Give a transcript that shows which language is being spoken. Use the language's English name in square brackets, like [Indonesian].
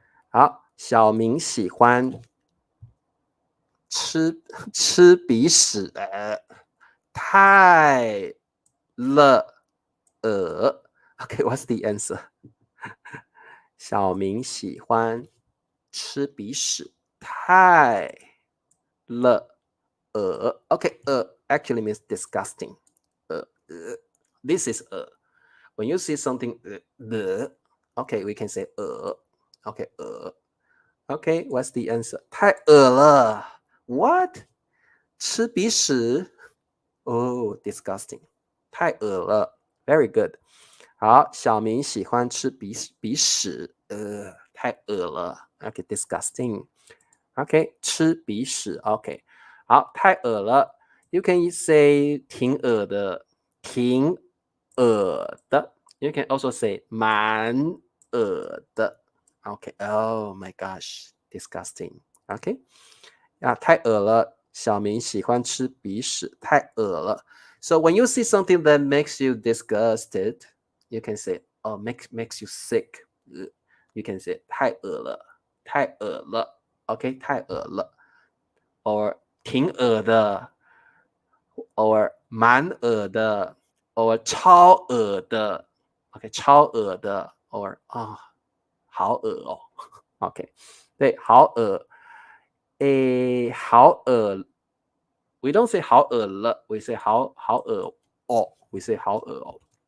[Chinese] 好，小明喜欢吃鼻屎，太了 [English] Okay, what's the answer? [Chinese] 小明喜欢吃鼻屎，太了 [English] Okay, actually means disgusting. This is when you see something okay, we can say Okay, Okay, what's the answer? [Chinese] 太恶了 [English] What? [Chinese] 吃鼻屎 [English] Oh, disgusting. [Chinese] 太恶了 [English] Very good. [Chinese] 好，小明喜欢吃鼻屎太恶了 [English] Okay, disgusting. Okay, 吃鼻屎 Okay. [Chinese] 好，太恶了 [English] You can say [Chinese] 挺恶的 挺恶的 [English] You can also say [Chinese] 蛮恶的 [English] Okay, oh my gosh, disgusting. [Chinese] Okay, 太恶了，小明喜欢吃鼻屎，太恶了。 [English] So when you see something that makes you disgusted, you can say, oh, makes you sick. You can say [Chinese] 太恶了，太恶了。 Okay, 太恶了。Or 挺恶的 or 蛮恶的 or 超恶的 Okay, 超恶的 or 好恶哦 OK 对好恶好恶 [English] We don't say [Chinese] 好恶了 [English] We say [Chinese] 好恶哦 We say 好恶哦